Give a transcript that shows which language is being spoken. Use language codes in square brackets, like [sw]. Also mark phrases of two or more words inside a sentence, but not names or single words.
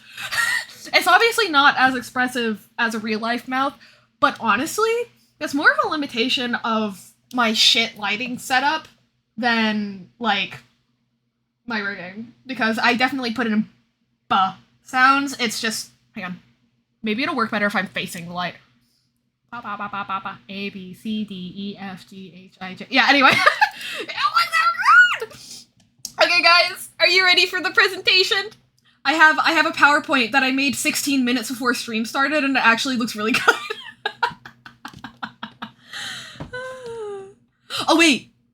[en] It's obviously not as expressive as a real-life mouth, but honestly, it's more of a limitation of my shit lighting setup than, like, my rigging. Because I definitely put in sounds, it's just, hang on, maybe it'll work better if I'm facing the light. Ba, ba, ba, ba, ba, ba. A, B, C, D, E, F, G, H, I, J. Yeah, anyway. It looks so good! Okay, guys, are you ready for the presentation? I have a PowerPoint that I made 16 minutes before stream started, and it actually looks really good. Oh, wait.